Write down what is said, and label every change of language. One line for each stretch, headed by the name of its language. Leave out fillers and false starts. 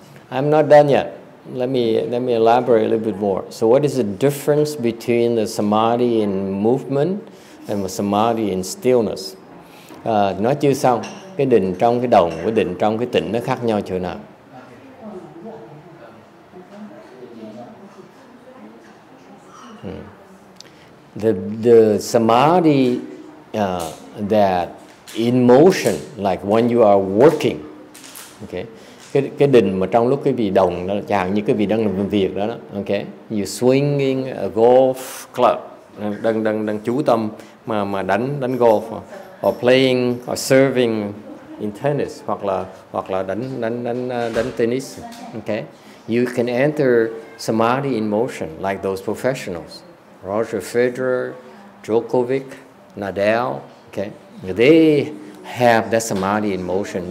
English: I'm not done yet. Let me elaborate a little bit more. So what is the difference between the samadhi in movement and the samadhi in stillness?
Vietnamese: Nói chưa xong. Cái định trong cái đồng với định trong cái tĩnh nó khác nhau chỗ nào?
English: The samadhi that in motion, like when you are working,
Vietnamese: okay, cái định mà trong lúc cái vị đồng đó, chẳng như cái vị đang làm việc đó, okay,
English: you swinging a golf club,
Vietnamese: đang chú tâm mà đánh golf,
English: or playing or serving in tennis,
Vietnamese: hoặc là đánh tennis, okay.
English: You can enter samadhi in motion, like those professionals, Roger Federer, Djokovic, Nadal. Okay, they have that samadhi in motion.